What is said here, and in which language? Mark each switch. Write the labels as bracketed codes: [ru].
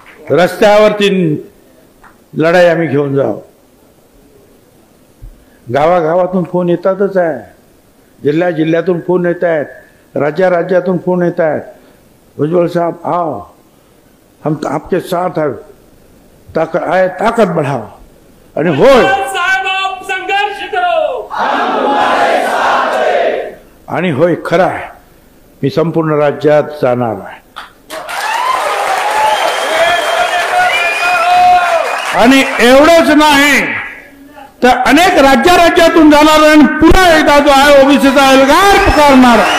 [mr] रस्त्यावरती लढाई आम्ही घेऊन जाऊ। गावागावातून फोन येतातच आहे, जिल्ह्यातून फोन येत आहेत, राज्यातून फोन येत आहेत। [hi] उज्ज्वल साहब आओ, हम आपके साथ है, ताकत बढ़ाओ। [mr] आणि होय [hi] संघर्ष करो, हम तुम्हारे साथ हैं। [mr] आणि होय खरं आहे, मी संपूर्ण राज्यात जाणार आहे आणि एवढंच नाही तर अनेक राज्यातून जाणार आणि पुन्हा एकदा जो आहे ओबीसीचा एल्गार पुकारणार।